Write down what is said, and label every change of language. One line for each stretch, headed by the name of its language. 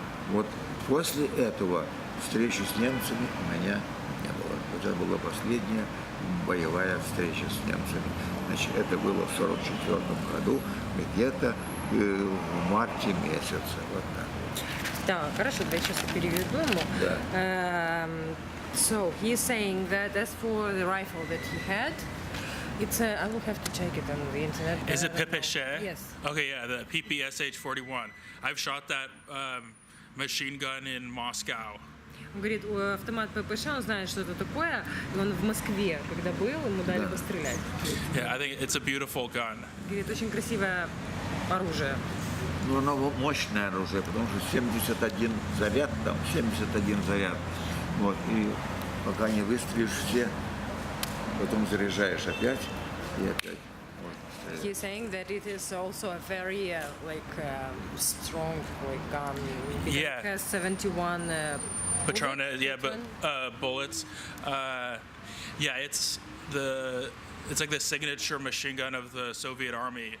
Russian: Вот после этого встречи с немцами у меня не было. Это была последняя боевая встреча с немцами. Значит, это было в 1944 году, где-то в марте месяце. Вот так. Да, хорошо, я сейчас переведу ему. Да.
English: So he's saying that as for the rifle that he had, it's I will have to check it on the internet. Is it PPSH? Yes. Okay, yeah, the PPSH-41. I've shot that machine gun in Moscow.
Russian: Он говорит, автомат ППШ, он знает, что это такое, и он в Москве, когда был, ему дали пострелять.
English: Yeah, I think it's a beautiful gun.
Russian: Говорит, очень красивое оружие. Ну, оно мощное оружие, потому что 71 заряд, там 71 заряд. Вот, и пока не выстрелишь все, потом заряжаешь опять и опять. Вот.
English: He's saying that it is also a very strong gun. Yeah. It has 71 Patrona, yeah, but bullets. Yeah, it's like the signature machine gun of the Soviet Army.